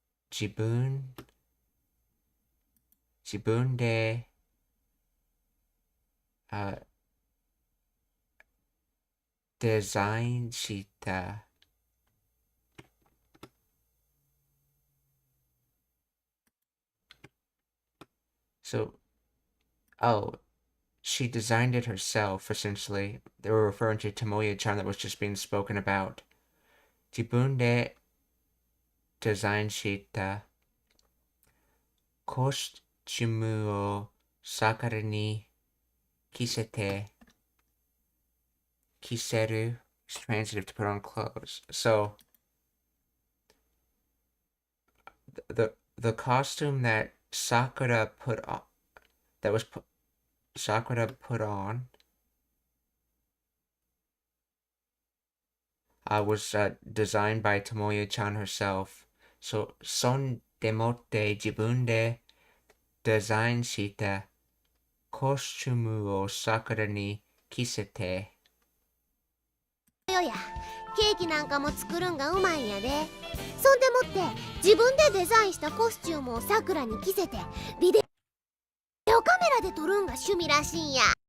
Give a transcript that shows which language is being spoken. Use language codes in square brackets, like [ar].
[ja] Jibun de design shita. [en] So, oh, she designed it herself, essentially. They were referring to Tomoya-chan that was just being spoken about. [ja] 自分でデザインしたコスチュームを桜に着せる [en] is transitive to put on clothes. So the costume that Sakura put on, Sakura put on was designed by Tomoya-chan herself. [ja] So そんでもって自分でデザインしたコスチュームを桜に着せてよやケーキなんかも作るんがうまいんやで。そんでもって自分でデザインしたコスチュームをさくらに着せてビデオカメラで撮るんが趣味らしいんや。